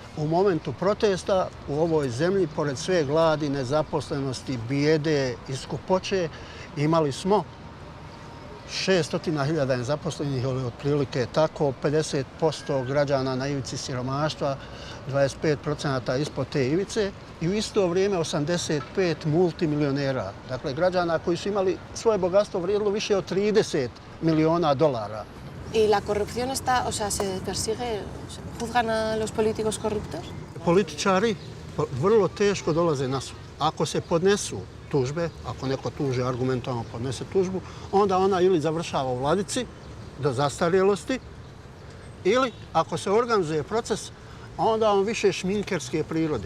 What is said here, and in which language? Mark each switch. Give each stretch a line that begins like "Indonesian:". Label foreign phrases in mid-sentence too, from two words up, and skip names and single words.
Bosnian: U momentu protesta u ovoj zemlji, pored sve gladi, nezaposlenosti, bijede i skupoće, imali smo 600.000 nezaposlenih, ili otprilike tako, 50% građana na ivici siromaštva, 25% ispod te ivice i u isto vrijeme 85 multimilionera. Dakle, građana koji su imali svoje bogatstvo vrijedilo više od $30 miliona.
Spanish: ¿Y la corrupción está, o sea, se persigue, se juzgan a los políticos corruptos?
Bosnian: Političari vrlo teško dolaze na sud. Ako se podnesu tužbe, ako neko tuži argumentovano podnese tužbu, onda ona ili završava u vladici do zastarjelosti, ili ako se organizuje proces, onda on više šminkerske prirode.